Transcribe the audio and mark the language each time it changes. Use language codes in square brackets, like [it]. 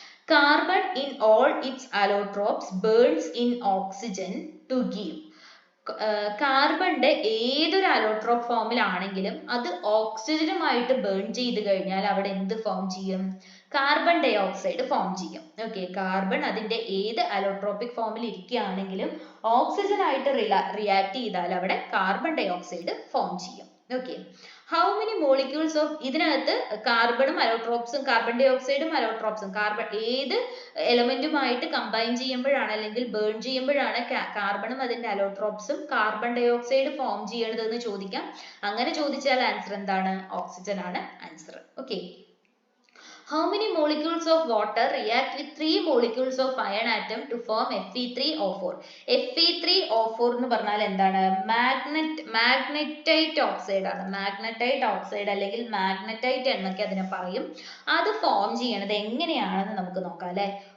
[en] Carbon in all its allotropes burns in oxygen to give. [ml] കാർബണിന്റെ ഏതൊരു allotrope ഫോമിലാണെങ്കിലും അത് ഓക്സിജനുമായിട്ട് burn ചെയ്ത് കഴിഞ്ഞാൽ അവിടെ എന്ത് ഫോം ചെയ്യും? കാർബൺ ഡൈ ഓക്സൈഡ് ഫോം ചെയ്യും. ഓക്കെ, കാർബൺ അതിന്റെ ഏത് അലോട്രോപിക് ഫോമിൽ ഇരിക്കുകയാണെങ്കിലും ഓക്സിജൻ ആയിട്ട് റിയാക്ട് ചെയ്താൽ അവിടെ കാർബൺ ഡൈ ഓക്സൈഡ് ഫോം ചെയ്യും. Okay, [en] how many molecules of, [ml] ഇതിനകത്ത് കാർബണും അലോട്രോപ്സും, കാർബൺ ഡൈ ഓക്സൈഡും അലോട്രോപ്സും, കാർബൺ ഏത് എലമെന്റുമായിട്ട് കമ്പൈൻ ചെയ്യുമ്പോഴാണ് അല്ലെങ്കിൽ ബേൺ ചെയ്യുമ്പോഴാണ് കാർബണും അതിന്റെ അലോട്രോപ്സും കാർബൺ ഡൈ ഓക്സൈഡ് ഫോം ചെയ്യണത് എന്ന് ചോദിക്കാം. അങ്ങനെ ചോദിച്ചാൽ ആൻസർ എന്താണ്? ഓക്സിജൻ ആണ് answer. [en] Okay, how many molecules of water react with 3 molecules of iron atom to form Fe3O4? [ml] Fe3O4 എന്ന് പറഞ്ഞാൽ എന്താണ്? മാഗ്നറ്റൈറ്റ് ഓക്സൈഡ് ആണ്. മാഗ്നറ്റൈറ്റ് ഓക്സൈഡ് അല്ലെങ്കിൽ മാഗ്നറ്റൈറ്റ് എന്നൊക്കെ അതിനെ പറയും. അത് ഫോം ചെയ്യണത് എങ്ങനെയാണെന്ന് നമുക്ക് നോക്കാം അല്ലെ?